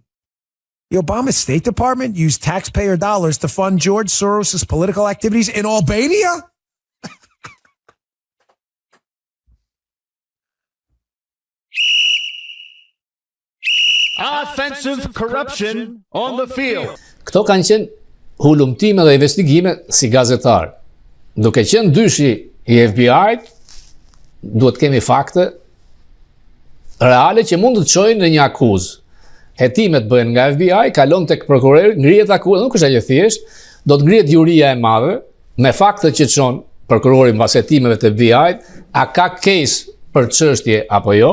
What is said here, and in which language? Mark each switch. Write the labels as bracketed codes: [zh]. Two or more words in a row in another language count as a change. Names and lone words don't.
[en] The Obama State Department used taxpayer dollars to fund George Soros' political activities in Albania? Offensive corruption on the field. [sq] Këto kanë qenë hulumtime dhe investigime si gazetar. Duke qenë dyshi i FBI-t, duhet kemi fakte reale që mund të çojnë në një akuzë. Hetimet bëhen nga FBI, kalon tek prokurori, ngrihet akuza, nuk është ajo thjesht, do të ngrihet juria e madhe me fakte që çon prokurori mbas hetimeve të FBI-t, a ka case për çështje apo jo?